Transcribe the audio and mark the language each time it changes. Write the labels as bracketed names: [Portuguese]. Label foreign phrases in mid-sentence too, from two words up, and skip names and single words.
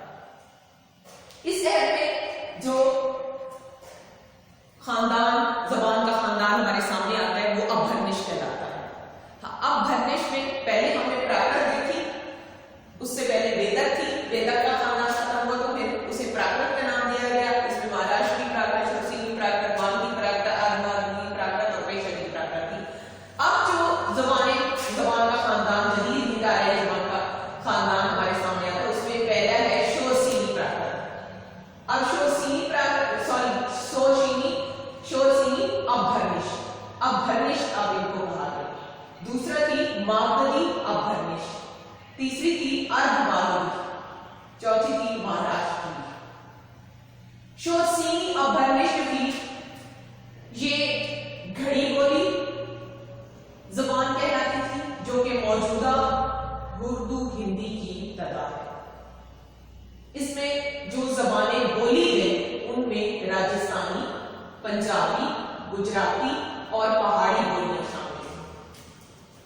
[Urdu] اس عہد میں جو خاندان زبان کا خاندان ہمارے سامنے آتا ہے وہ ابھرنش کہلاتا ہے۔ ابھرنش میں پہلے ہم نے پراکرت دیکھی، اس سے پہلے ویدک تھی، ویدک کا خاندان ختم ہوا تو پھر اسے پراکرت کا نام دیا گیا۔ اس میں مہاراشٹری پراکرت، شورسینی پراکرت، مگدھی پراکرت، اردھ مگدھی پراکرت اور پیشگی پراکرت تھی۔ اب جو زبان کا خاندان جدید ہند آریائی زبان کا خاندان ہمارے سامنے آتا ہے اس میں پہلا ہے شورسینی پراکرت۔ اب شورسینی ابھرنش اب ان کو کہا گیا۔ دوسرا تھی ماگدھی ابھرنش، تیسری تھی اردھ ماگدھی، چوتھی تھی مہاراشٹری۔ شورسینی ابھرنش تھی یہ گھڑی بولی زبان کہلاتی تھی جو کہ موجودہ اردو ہندی کی ابتدا ہے۔ اس میں جو زبانیں بولی گئی ان میں راجستھانی، پنجابی، گجراتی اور پہاڑی بولیاں شامل ہیں۔